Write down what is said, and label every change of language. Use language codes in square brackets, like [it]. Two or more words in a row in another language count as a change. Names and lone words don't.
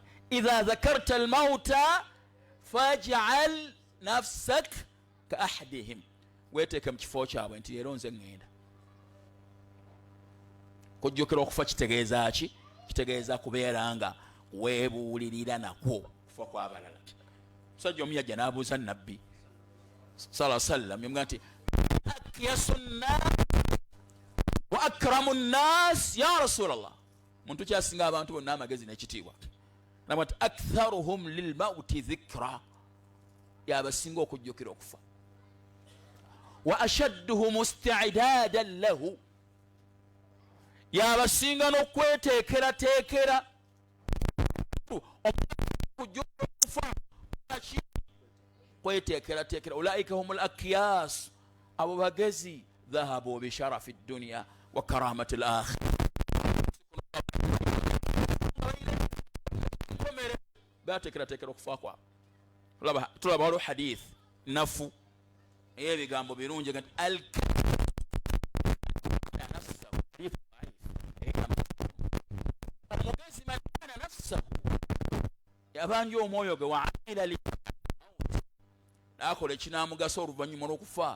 [ar] إذا ذكرت الموت فاجعل نفسك كأحدهم, [lg] weeteeke mu kifo kyabwe nti leero nze ŋŋenda. Kujjukira okufa kitegeeza ki? Kitegeeza kubeera nga weebuulirira nakwo kufa kw'abalala. Musajja omu yajja n'abuuza nabbi [ar] صلى الله عليه وسلم, [lg] yamugamba nti [ar] أكيس الناس وأكرم الناس يا رسول الله, [lg] muntu kyasinga abantu bonna amagezi n'ekitiibwa. Nabwa nti [ar] أكثرهم للموت ذكرا, [lg] yabasinga okujjukira okufa. [ar] وأشدهم استعدادا له, [lg] yabasinga n'okweteekerateekera okufa. Kweteekerateekera. [ar] أولئك هم الأكياس, [lg] abo bagezi. [ar] ذهبوا بشرف الدنيا وكرامة الآخرة, [lg] bateekerateekera okufa kwabwe. Tulaba waliwo hadith nafu eyebigambo birungi nti omugezi [ar] من دان نفسه, [lg] yabanja omwoyo gwe waamila nakola ekinamugasa oluvannyuma lw'okufa.